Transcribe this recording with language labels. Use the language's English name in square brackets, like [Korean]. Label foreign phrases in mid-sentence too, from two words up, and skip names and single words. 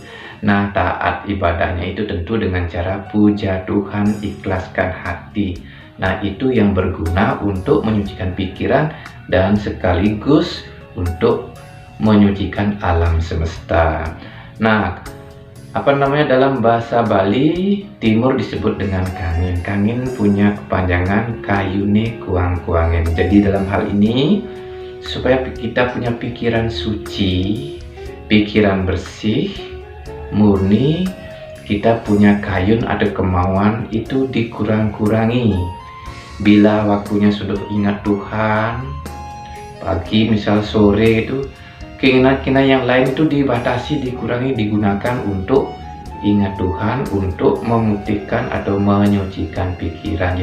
[Indonesian] Nah, taat ibadahnya itu tentu dengan cara puja Tuhan, ikhlaskan hati. Nah, itu yang berguna untuk menyucikan pikiran dan sekaligus untuk menyucikan alam semesta. Nah, dalam bahasa Bali, timur disebut dengan kangin. Kangin punya kepanjangan [Balinese] kayune kuang-kuangen. [Indonesian] Jadi dalam hal ini, supaya kita punya pikiran suci, pikiran bersih, murni, kita punya kayun atau kemauan itu dikurang-kurangi. Bila waktunya sudah ingat Tuhan, pagi misal sore itu, keinginan-keinginan yang lain itu dibatasi, dikurangi, digunakan untuk ingat Tuhan, untuk memutihkan atau menyucikan pikiran.